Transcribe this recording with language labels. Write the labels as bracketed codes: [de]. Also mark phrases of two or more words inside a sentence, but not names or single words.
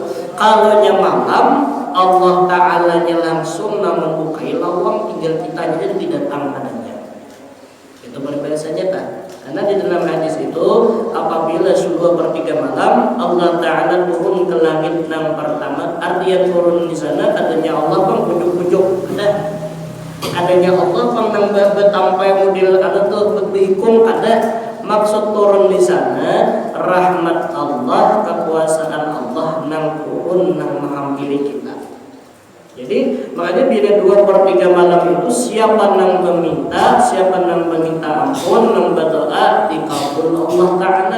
[bjn] Kalau malam Allah Ta'ala langsung membukai lawang tinggal kita aja tidak datang padanya. Itu berbahasanya kan? Karena di dalam hadis itu apabila 2/3 malam Allah Ta'ala turun ke langit yang pertama, artinya turun di sana adanya Allah pang pujuk-pujuk adanya Allah pang nang betampai model ada tuh berikung ada maksud turun di sana rahmat Allah kekuasaan Allah nang turun nang menghampiri kita. [id] Jadi makanya bila 2/3 malam itu siapa yang meminta ampun, yang berdoa dikabul Allah Ta'ala.